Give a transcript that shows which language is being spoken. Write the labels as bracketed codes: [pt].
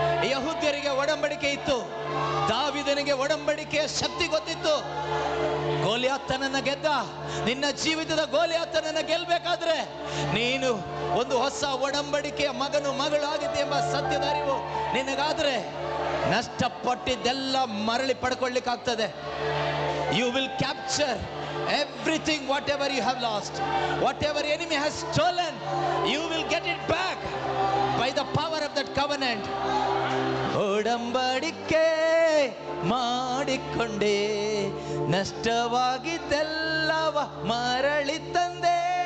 [kn] ಯಹೂದ್ಯರಿಗೆ ಒಡಂಬಡಿಕೆ ಇತ್ತು. ದಾವೀದನಿಗೆ ಒಡಂಬಡಿಕೆಯ ಶಕ್ತಿ ಗೊತ್ತಿತ್ತು. ಗೋಲಿಯಾತನನ್ನ ಗೆದ್ದ. ನಿನ್ನ ಜೀವಿತದ ಗೋಲಿಯಾತನನ್ನ ಗೆಲ್ಲಬೇಕಾದ್ರೆ ನೀನು ಒಂದು ಹೊಸ ಒಡಂಬಡಿಕೆಯ ಮಗನು ಮಗಳು ಆಗಿದ್ದೆ ಎಂಬ ಸತ್ಯದ ಅರಿವು ನಿನಗಾದ್ರೆ ನಷ್ಟಪಟ್ಟಿದ್ದೆಲ್ಲ ಮರಳಿ ಪಡ್ಕೊಳ್ಳಿಕ್ಕಾಗ್ತದೆ. [en] You will capture everything, whatever you have lost, whatever enemy has stolen, you will get it back by the power of that covenant. [kn] ಒಡಂಬಡಿಕೆ ಮಾಡಿಕೊಂಡೆ, ನಷ್ಟವಾಗಿದ್ದೆಲ್ಲವ ಮರಳಿ ತಂದೆ.